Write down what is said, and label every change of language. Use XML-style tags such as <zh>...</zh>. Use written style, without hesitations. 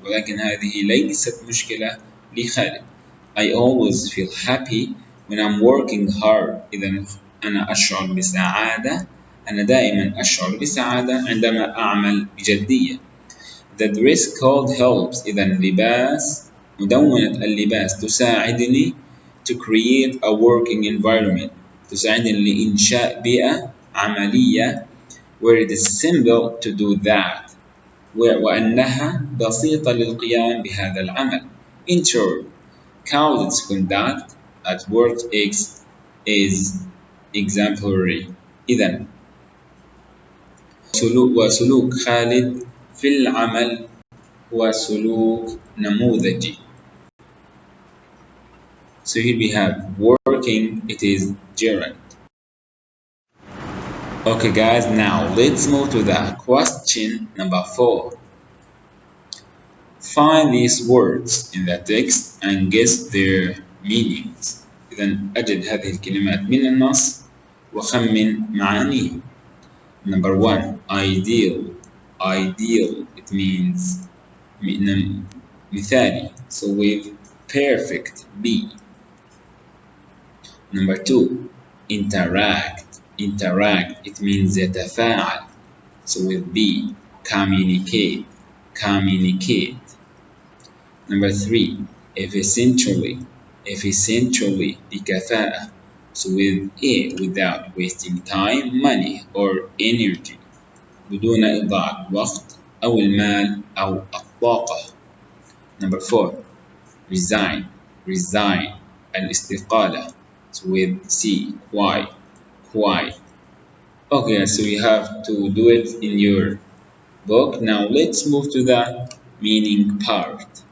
<ar>ولكن هذه ليست مشكلة لخالد.</ar> <en>I always feel happy when I'm working hard.</en> <ar>إذا أنا أشعر بسعادة. أنا دائما أشعر بسعادة عندما أعمل بجدية.</ar> <en>The dress code helps.</en> <ar>إذا مدونة اللباس تساعدني</ar> <en>to create a working environment.</en> <ar>تساعدني لإنشاء بيئة عملية</ar> <en>where it is simple to do that.</en> <ar>وأنها بسيطة للقيام بهذا العمل.</ar> <en>In short, Khalid's conduct at work is exemplary.</en> <ar>إذن وسلوك خالد في العمل هو سلوك نموذجي.</ar> <en>So here we have working, it is gerund. Okay guys, now let's move to the question number 4. Find these words in the text and guess their meanings.</en> <ar>إذن أجد هذه الكلمات من النص وخمن معانيهم.</ar> <en>Number 1, ideal. Ideal, it means مثالي. So with perfect, be. Number 2, interact. Interact, it means يتفاعل. So with be, communicate. Communicate. Number 3, efficiently. Efficiently, بكفاءة. So with a, without wasting time, money or energy.</en> <ar>بدون إضاعة وقت أو المال أو الطاقة.</ar> <en>Number 4, resign. Resign, الاستقالة. So with C, quiet. Quiet. Okay, so you have to do it in your book. Now let's move to the meaning part.</en>